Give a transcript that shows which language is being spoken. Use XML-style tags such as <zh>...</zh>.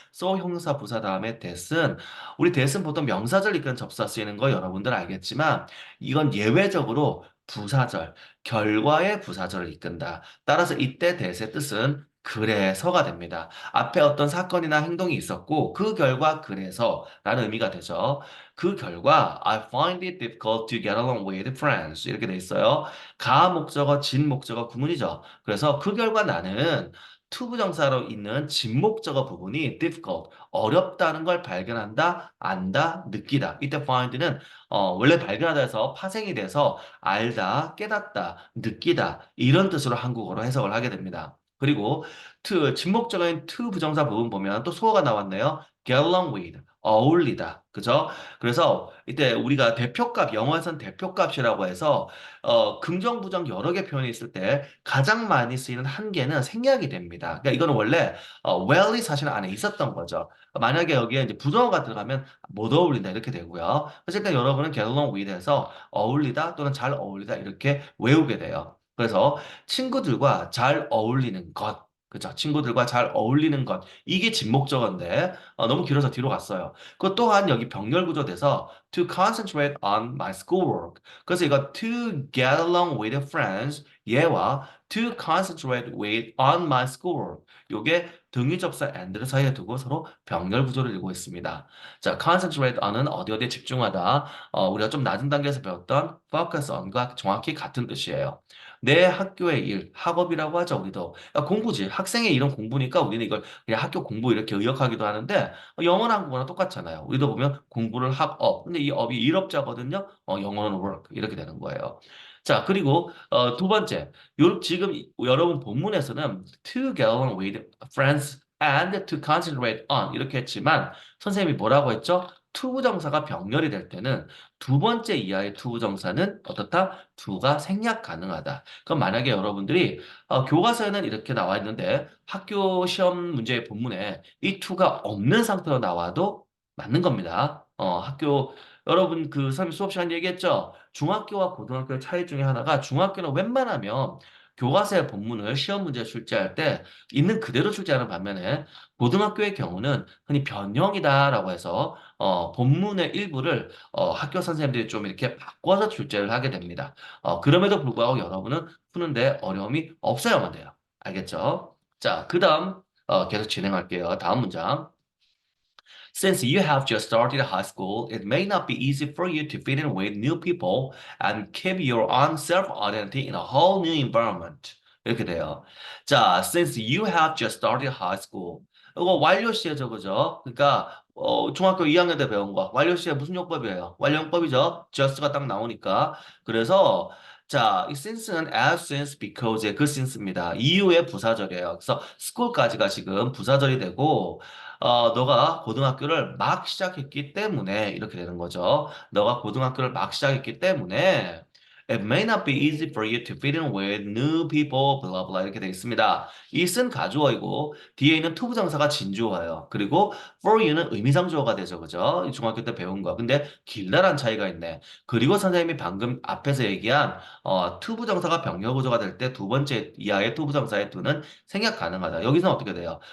<ko>so 형사 부사 다음에 that은 우리 that은 보통 명사절 이끈 접사 쓰이는 거 여러분들 알겠지만 이건 예외적으로 부사절, 결과의 부사절을 이끈다. 따라서 이때 that의 뜻은 그래서가 됩니다. 앞에 어떤 사건이나 행동이 있었고 그 결과 그래서라는 의미가 되죠. 그 결과</ko> <en>I find it difficult to get along with friends</en> <ko>이렇게 돼 있어요. 가 목적어, 진 목적어 구문이죠. 그래서 그 결과 나는 투부정사로 있는 진 목적어 부분이 difficult 어렵다는 걸 발견한다, 안다, 느끼다. 이때 find는 원래 발견하다 해서 파생이 돼서 알다, 깨닫다, 느끼다 이런 뜻으로 한국어로 해석을 하게 됩니다. 그리고 진목적인 to 부정사 부분 보면 또 수어가 나왔네요. get along with, 어울리다. 그죠? 그래서 이때 우리가 대표값, 영어에선 대표값이라고 해서 긍정, 부정 여러 개 표현이 있을 때 가장 많이 쓰이는 한 개는 생략이 됩니다. 그러니까 이거는 원래 well이 사실 안에 있었던 거죠. 만약에 여기에 이제 부정어가 들어가면 못 어울린다 이렇게 되고요. 그래서 일단 여러분은 get along with에서 어울리다 또는 잘 어울리다 이렇게 외우게 돼요. 그래서 친구들과 잘 어울리는 것. 그죠? 친구들과 잘 어울리는 것. 이게 진목적어인데, 너무 길어서 뒤로 갔어요. 그 또한 여기 병렬 구조돼서</ko> <en>to concentrate on my schoolwork.</en> <ko>그래서 이거</ko> <en>to get along with friends</en> <ko>얘와</ko> <en>to concentrate with on my schoolwork.</en> <ko>요게 등위 접사 and를 사이에 두고 서로 병렬 구조를 이루고 있습니다. 자, concentrate on은 어디 어디에 집중하다. 우리가 좀 낮은 단계에서 배웠던 focus on과 정확히 같은 뜻이에요. 내 학교의 일, 학업이라고 하죠, 우리도. 야, 공부지. 학생의 일은 공부니까 우리는 이걸 그냥 학교 공부 이렇게 의역하기도 하는데, 영어나 한국어나 똑같잖아요. 우리도 보면 공부를 학업. 근데 이 업이 일업자거든요. 영어는 work. 이렇게 되는 거예요. 자, 그리고, 두 번째. 지금 여러분 본문에서는</ko> <en>to get along with friends and to concentrate on</en> <ko>이렇게 했지만, 선생님이 뭐라고 했죠? 투부정사가 병렬이 될 때는 두 번째 이하의 투부정사는 어떻다? to가 생략 가능하다. 그럼 만약에 여러분들이 교과서에는 이렇게 나와 있는데 학교 시험 문제의 본문에 이 to가 없는 상태로 나와도 맞는 겁니다. 학교 여러분 그 선생님 수업 시간 얘기했죠? 중학교와 고등학교의 차이 중에 하나가 중학교는 웬만하면 교과서의 본문을 시험 문제 출제할 때 있는 그대로 출제하는 반면에 고등학교의 경우는 흔히 변형이다라고 해서 본문의 일부를 학교 선생님들이 좀 이렇게 바꿔서 출제를 하게 됩니다. 그럼에도 불구하고 여러분은 푸는데 어려움이 없어야만 돼요. 알겠죠? 자, 그 다음, 계속 진행할게요. 다음 문장.</ko> <en>Since you have just started high school, it may not be easy for you to fit in with new people and keep your own self-identity in a whole new environment.</en> <ko>이렇게 돼요. 자,</ko> <en>since you have just started high school.</en> <ko>이거 완료 시제죠, 그죠? 그러니까 중학교 2학년 때 배운 거. 완료 시제 무슨 용법이에요? 완료용법이죠. just가 딱 나오니까. 그래서 자, 이 since는 as since because의 그 since입니다. 이유의 부사절이에요. 그래서 school까지가 지금 부사절이 되고 너가 고등학교를 막 시작했기 때문에 이렇게 되는 거죠. 너가 고등학교를 막 시작했기 때문에</ko> <en>It may not be easy for you to fit in with new people, blah blah</en> <ko>이렇게 되어 있습니다. it은 가주어이고 뒤에 있는 투부정사가 진주어예요. 그리고 for you는 의미상주어가 되죠, 그죠? 이 중학교 때 배운 거. 근데 길다란 차이가 있네. 그리고 선생님이 방금 앞에서 얘기한 투부정사가 병렬구조가 될 때 두 번째 이하의 투부정사의 to는 생략 가능하다. 여기서는 어떻게 돼요?</ko>